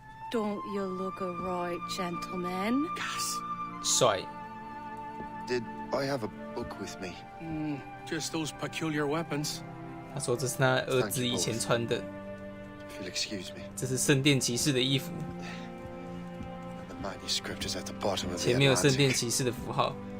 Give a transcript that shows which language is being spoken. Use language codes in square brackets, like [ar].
[en] Don't you look a right gentleman? [zh] 帅， [en] Did I have a book with me? Just those peculiar weapons. [zh] 他说这是他儿子以前穿的， [en] If you'll excuse me. [zh] 这是圣殿骑士的衣服， [en] The manuscript is at the bottom of the [zh] 前面有圣殿 [en] Atlantic. [zh] 骑士的符号。